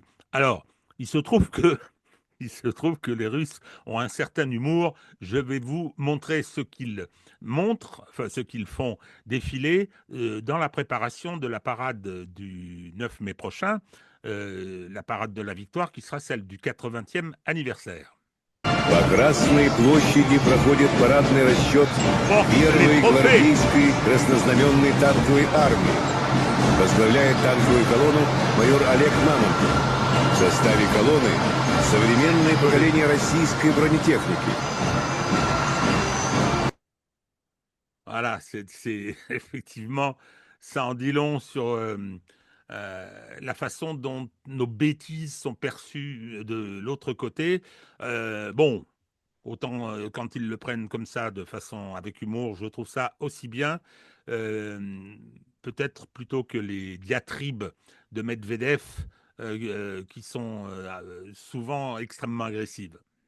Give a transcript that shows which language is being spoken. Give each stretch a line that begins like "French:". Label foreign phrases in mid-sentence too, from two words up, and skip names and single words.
French: Alors, il se trouve que il se trouve que les Russes ont un certain humour. Je vais vous montrer ce qu'ils montrent, enfin ce qu'ils font défiler dans la préparation de la parade du 9 mai prochain, la parade de la victoire qui sera celle du 80e anniversaire.
Russian: По Красной площади проходит парадный расчет
French: Bon, les
Russian: первой
French: trophées.
Russian: гвардейской краснознаменной танковой армии. Возглавляет танковую колонну майор Олег Мамонтов. В составе колонны современное поколение российской бронетехники.
French: Voilà, effectivement, ça en dit long sur la façon dont nos bêtises sont perçues de l'autre côté. Bon, autant quand ils le prennent comme ça, de façon avec humour, je trouve ça aussi bien, euh, peut-être plutôt que les diatribes de Medvedev, qui sont souvent extrêmement agressives.